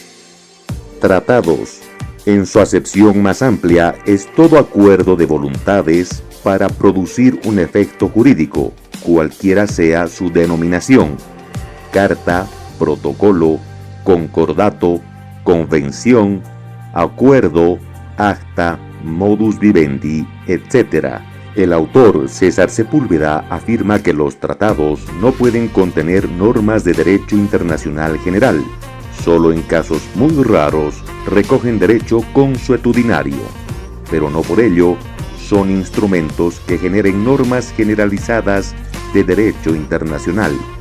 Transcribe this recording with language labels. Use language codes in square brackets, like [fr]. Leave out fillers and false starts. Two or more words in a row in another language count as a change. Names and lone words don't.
[es] Tratados, en su acepción más amplia, es todo acuerdo de voluntades para producir un efecto jurídico, cualquiera sea su denominación: carta, protocolo, concordato, convención, acuerdo, [la] acta, modus vivendi, [es] etc. El autor, César Sepúlveda, afirma que los tratados no pueden contener normas de derecho internacional general. Solo en casos muy raros recogen derecho consuetudinario, pero no por ello son instrumentos que generen normas generalizadas de derecho internacional.